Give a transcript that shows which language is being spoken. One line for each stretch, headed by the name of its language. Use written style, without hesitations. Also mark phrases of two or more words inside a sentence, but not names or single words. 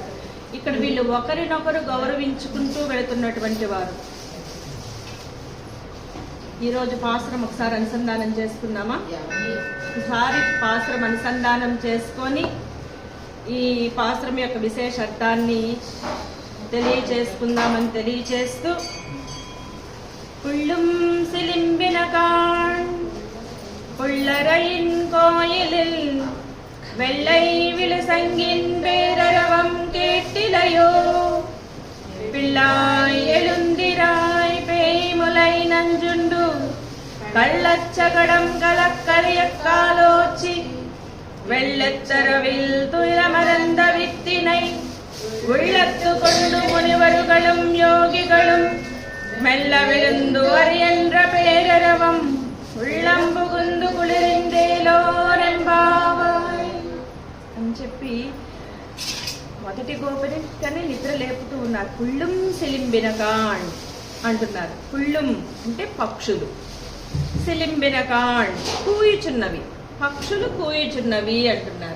Telugu: ఇక్కడ వీళ్ళు ఒకరినొకరు గౌరవించుకుంటూ వెళుతున్నటువంటి వారు. ఈరోజు పాసురం ఒకసారి అనుసంధానం చేసుకున్నామా? ఒకసారి పాసురం అనుసంధానం చేసుకొని ఈ పాసురం యొక్క విశేష అర్థాన్ని తెలియజేసుకుందామని తెలియజేస్తూ,
Tamil: புள்ளும் சிலிம்பினகான் புள்ளரையின் கோயிலில் வெள்ளை விழுசங்கின் பேரரவம் கேட்டிலையோ, பிள்ளாய் எழுந்திராய் பேய்முலை நஞ்சுண்டு கள்ளச்சகடம் கலக்கரையக்காலோச்சி வெள்ளச்சரவில் துயரமறந்த வித்தினை உள்ளத்து கொண்டு முனிவர்களும் யோகிகளும் மெல்ல விழுந்து அறியன்ற பேரரவம் உள்ளம் புகுந்து
Telugu: కుళిరిందేలోరెంబావాయ్ అని చెప్పి మొదటి గోపికని నిద్ర లేపుతూ ఉన్నారు.
Tamil: புள்ளும் சிலம்பினகாண்
Telugu: అంటున్నారు. కుళ్ళుం అంటే పక్షులు, సిలింబినకాన్ కూయుచున్నవి, పక్షులు కూయుచున్నవి అంటున్నారు.